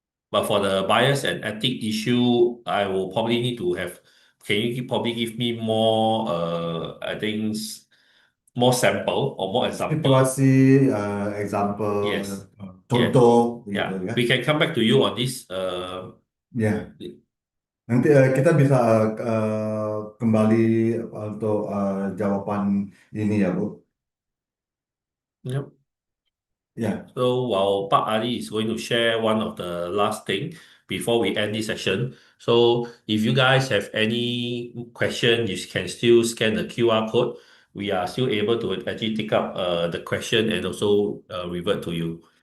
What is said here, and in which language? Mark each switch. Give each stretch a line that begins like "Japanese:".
English: But for the bias and ethic issue, I will probably need to have. Can you probably give me more? I think more sample or more example.
Indonesian: Situasi, example,
English: Yes.
Indonesian: contoh,
English: Yeah.
Indonesian: gitu ya.
English: We can come back to you on this.
Indonesian: Ya, nanti kita bisa kembali untuk jawaban ini ya, Bu.
English: Yep.
Indonesian: Ya,
English: So while Pak Ali is going to share one of the last thing before we end this session. So if you guys have any question, you can still scan the QR code. We are still able to actually take up the question and also revert to you.